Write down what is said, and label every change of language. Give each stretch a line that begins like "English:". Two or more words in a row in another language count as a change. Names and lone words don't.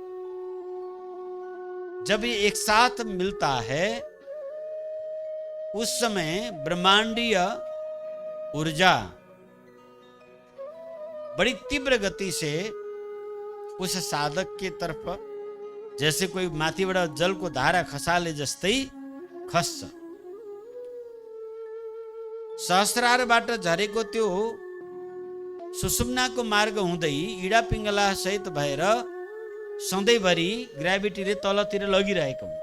Hindi: जब ये एक साथ मिलता है उस समय ब्रह्मांडीय ऊर्जा बड़ी तीव्र गति से उस साधक के तरफ, जैसे कोई
Nepali: माथिबाट जलको धारा खसाले जस्तै खस्छ। सहस्रारबाट झरेको त्यो सुषुम्नाको मार्ग हुँदै इडा पिङ्गला सहित भएर सधैँभरि ग्राभिटीले तलतिर लगिरहेको हुन्छ।